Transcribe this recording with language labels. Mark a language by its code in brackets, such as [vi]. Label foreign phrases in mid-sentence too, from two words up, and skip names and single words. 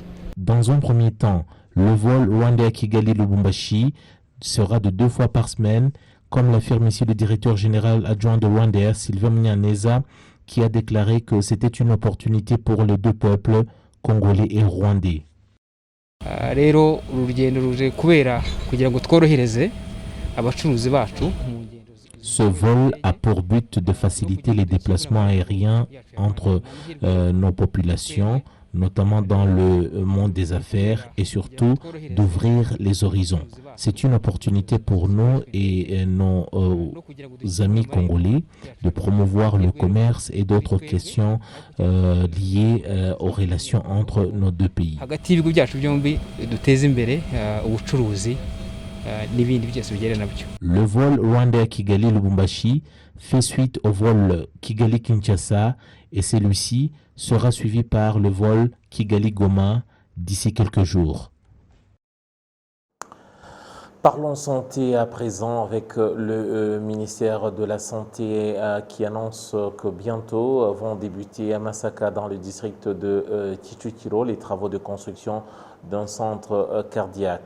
[fr] Dans un premier temps, le vol Rwandais-Kigali-Lubumbashi sera de 2 fois par semaine, comme l'affirme ici le directeur général adjoint de Rwandair, Sylvain Munyaneza, qui a déclaré que c'était une opportunité pour les deux peuples, congolais et rwandais. [rw] Rero urugendo ruje kubera kugira ngo tworohereze abacuruzi bacu. [fr] Ce vol a pour but de faciliter les déplacements aériens entre nos populations, notamment dans le monde des affaires, et surtout d'ouvrir les horizons. C'est une opportunité pour nous et nos amis congolais de promouvoir le commerce et d'autres questions liées aux relations entre nos deux pays. [rw] Hagati y'ibihugu byacu byombi duteze imbere ubucuruzi n'ibindi byose bijyana nabyo. [fr] Le vol Rwanda-Kigali-Lubumbashi fait suite au vol Kigali-Kinshasa et celui-ci sera suivi par le vol Kigali-Goma d'ici quelques jours. Parlons santé à présent avec le ministère de la Santé qui annonce que bientôt vont débuter à Masaka dans le district de Kicukiro les travaux de construction d'un centre cardiaque.